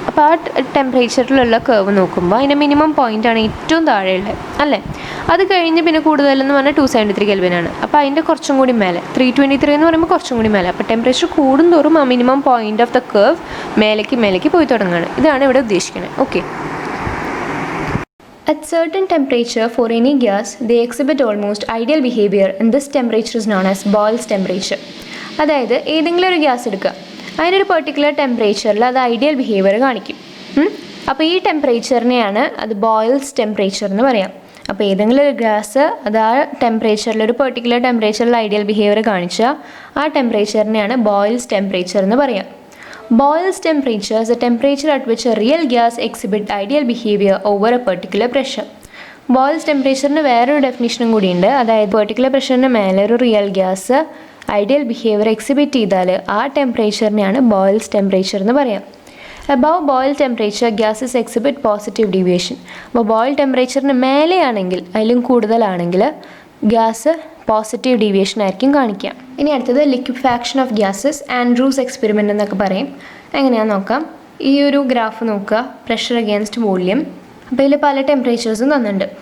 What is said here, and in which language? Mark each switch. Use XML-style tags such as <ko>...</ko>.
<ml>അപ്പോൾ ആ ടെമ്പറേച്ചറിലുള്ള കർവ് നോക്കുമ്പോൾ അതിൻ്റെ മിനിമം പോയിൻ്റാണ് ഏറ്റവും താഴെയുള്ളത് അല്ലേ. അത് കഴിഞ്ഞ് പിന്നെ കൂടുതലെന്ന് പറഞ്ഞാൽ 273 കെൽവിനാണ്. അപ്പോൾ അതിൻ്റെ കുറച്ചും കൂടി മേലെ 323 എന്ന് പറയുമ്പോൾ കുറച്ചും കൂടി മേലെ. അപ്പോൾ ടെമ്പറേച്ചർ കൂടുന്തോറും ആ</ml> <en>minimum point of the curve</en> <ml>മേലേക്ക് പോയി തുടങ്ങുകയാണ്. ഇതാണ് ഇവിടെ ഉദ്ദേശിക്കുന്നത്.</ml> <en>Okay, at certain temperature for any gas they exhibit almost ideal behavior and this temperature is known as Boyle's temperature.</en> <ml>അതായത് ഏതെങ്കിലും ഒരു ഗ്യാസ് എടുക്കുക, അതിനൊരു പെർട്ടിക്കുലർ ടെമ്പറേച്ചറിൽ അത് ഐഡിയൽ ബിഹേവിയർ കാണിക്കും. അപ്പോൾ ഈ ടെമ്പറേച്ചറിനെയാണ് അത് ബോയിൽസ് ടെമ്പറേച്ചർ എന്ന് പറയാം. അപ്പോൾ ഏതെങ്കിലും ഒരു ഗ്യാസ് അത് ആ ടെമ്പറേച്ചറിൽ ഒരു പെർട്ടിക്കുലർ ടെമ്പറേച്ചറിൽ ഐഡിയൽ ബിഹേവിയർ കാണിച്ചാൽ ആ ടെമ്പറേച്ചറിനെയാണ് ബോയിൽസ് ടെമ്പറേച്ചർ എന്ന് പറയാം.</ml> <en>Boyle's temperature is the temperature at which a real gas exhibits ideal behavior over a particular pressure.</en> <ml>Boyle's temperature വേറൊരു ഡെഫിനിഷനും കൂടിയുണ്ട്. അതായത് പെർട്ടിക്കുലർ പ്രഷറിന് മേലെ ഒരു real gas ideal behaviour exhibit ചെയ്താൽ ആ ടെമ്പറേച്ചറിനെയാണ് ബോയിൽസ് ടെമ്പറേച്ചർ എന്ന് പറയാം.</ml> <en>Above boil temperature gases exhibit positive deviation.</en> <ml>അപ്പോൾ ബോയിൽ ടെമ്പറേച്ചറിന് മേലെയാണെങ്കിൽ അതിലും കൂടുതലാണെങ്കിൽ ഗ്യാസ് പോസിറ്റീവ് ഡീവിയേഷൻ ആയിരിക്കും കാണിക്കുക. ഇനി അടുത്തത് liquefaction of gases, Andrews experiment എന്നൊക്കെ പറയും. എങ്ങനെയാണെന്ന് നോക്കാം. ഈ ഒരു ഗ്രാഫ് നോക്കുക, പ്രഷർ അഗെയിൻസ്റ്റ് വോള്യം. അപ്പോൾ ഇതിൽ പല ടെമ്പറേച്ചേഴ്സും തന്നിട്ടുണ്ട്.</ml>